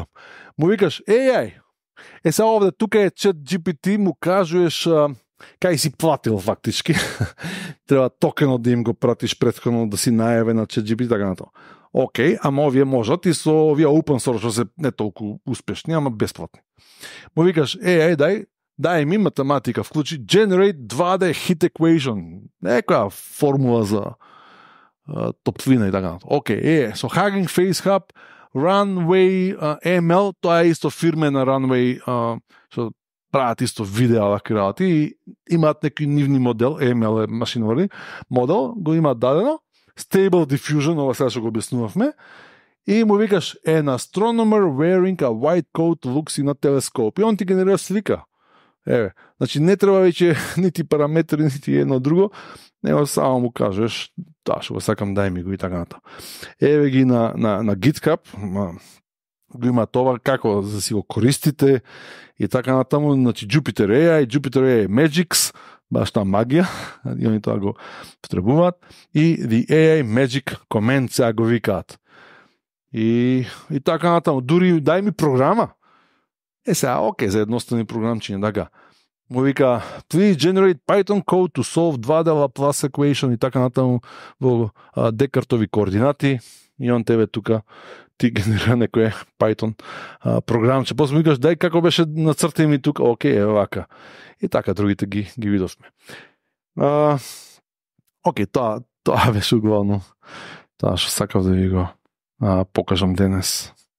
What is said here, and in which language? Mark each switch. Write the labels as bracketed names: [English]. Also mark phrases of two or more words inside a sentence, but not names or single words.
[Macedonian] Му викаш, AI. Сега овде, тука е ChatGPT, му кажуеш кај си платил фактички, треба токенот да им го пратиш претходно да си најавен на ChatGPT така на тоа. Океј, ама овие можат и со овие [English] open source [Macedonian] што се не толку успешни, ама бесплатни. Му викаш, дај ми математика, вклучи [English] generate 2D hit equation, [Macedonian] некоја формула за топлина и така на тоа. Океј, со Hugging Face Hub, Runway ML, тоа е исто фирме на Runway, што прават исто видеа вакви работи и имаат некој нивни модел, ML е машинори модел, го имаат дадено, Stable Diffusion, ова сега што го објаснувавме, и му викаш, [English] an astronomer wearing a white coat looks in a telescope. [Macedonian] И он ти генерира слика. Значи не треба веќе нити параметри, нити едно друго, него само му кажеш, што го сакам, дај ми го и така натаму. Еве ги на GitHub, го има това како да си го користите и така натаму, значи Jupyter AI Magics, баш таа магија, и они тоа го потребуваат, и [English] the AI Magic Command [Macedonian] сега го викаат. И така натаму, дури дај ми програма. Сега, окей, за едноставни програмчиња, така. Му вика, [English] please generate Python code to solve 2D Laplace equation [Macedonian] и така натаму во Декартови координати, и он тебе тука ти генерира некој Python програмче. После му викаш, дај како беше нацртај ми тука, окей, е вака. И така другите ги видовме. Окей, тоа беше главно тоа што сакав да ви го покажам денес.